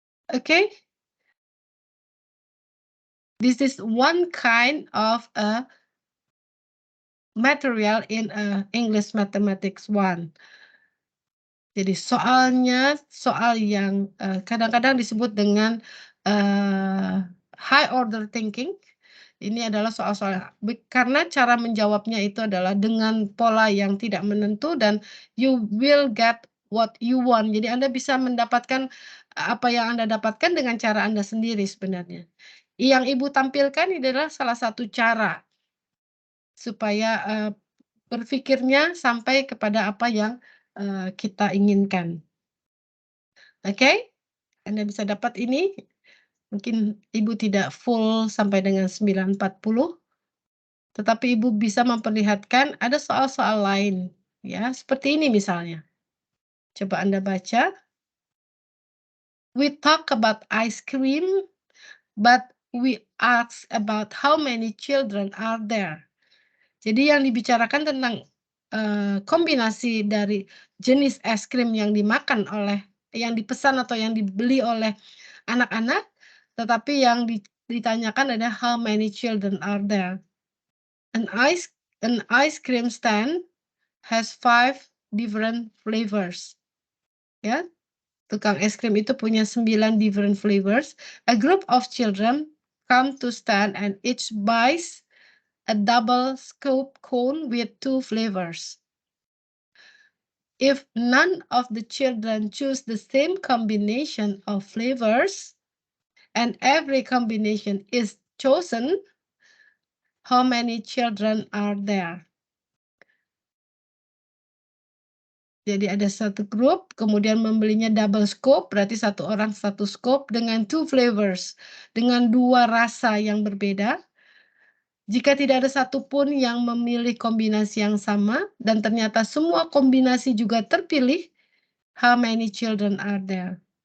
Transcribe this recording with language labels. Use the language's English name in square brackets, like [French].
[English] Okay. This is one kind of a material in English Mathematics 1. [Indonesian] Jadi soalnya soal yang kadang-kadang disebut dengan high order thinking. Ini adalah soal-soal karena cara menjawabnya itu adalah dengan pola yang tidak menentu dan [English] you will get what you want. [Indonesian] Jadi Anda bisa mendapatkan apa yang Anda dapatkan dengan cara Anda sendiri sebenarnya. Yang Ibu tampilkan ini adalah salah satu cara supaya berpikirnya sampai kepada apa yang kita inginkan. Oke? Anda bisa dapat ini. Mungkin Ibu tidak full sampai dengan 9.40. Tetapi Ibu bisa memperlihatkan ada soal-soal lain. Ya, seperti ini misalnya. Coba Anda baca. [English] We talk about ice cream, but we ask about how many children are there. [Indonesian] Jadi yang dibicarakan tentang kombinasi dari jenis es krim yang dimakan oleh yang dipesan atau yang dibeli oleh anak-anak, tetapi yang ditanyakan adalah [English] how many children are there. An ice cream stand has 5 different flavors. [Indonesian] Ya, tukang es krim itu punya 9 different flavors. [English] A group of children come to stand and each buys a double scoop cone with 2 flavors. If none of the children choose the same combination of flavors and every combination is chosen, how many children are there? [Indonesian] Jadi ada satu grup, kemudian membelinya double scoop, berarti satu orang satu scoop dengan 2 flavors, dengan 2 rasa yang berbeda. Jika tidak ada satupun yang memilih kombinasi yang sama, dan ternyata semua kombinasi juga terpilih, [English] how many children are there?